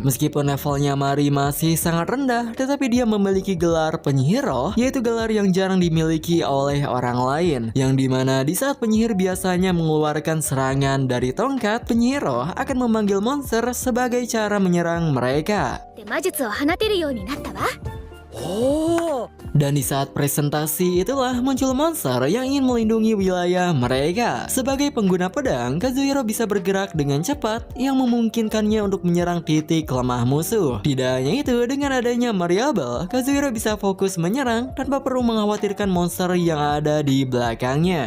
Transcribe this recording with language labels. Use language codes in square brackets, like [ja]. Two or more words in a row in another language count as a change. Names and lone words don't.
[id] Meskipun levelnya Mari masih sangat rendah, tetapi dia memiliki gelar penyihir roh, yaitu gelar yang jarang dimiliki oleh orang lain, yang dimana di saat penyihir biasanya mengeluarkan serangan dari tongkat, penyihir roh akan memanggil monster sebagai cara menyerang mereka. [ja] で魔術を放てるようになったわ。 [id] Dan di saat presentasi itulah muncul monster yang ingin melindungi wilayah mereka. Sebagai pengguna pedang, Kazuhiro bisa bergerak dengan cepat yang memungkinkannya untuk menyerang titik lemah musuh. Tidak hanya itu, dengan adanya Mariable, Kazuhiro bisa fokus menyerang tanpa perlu mengkhawatirkan monster yang ada di belakangnya.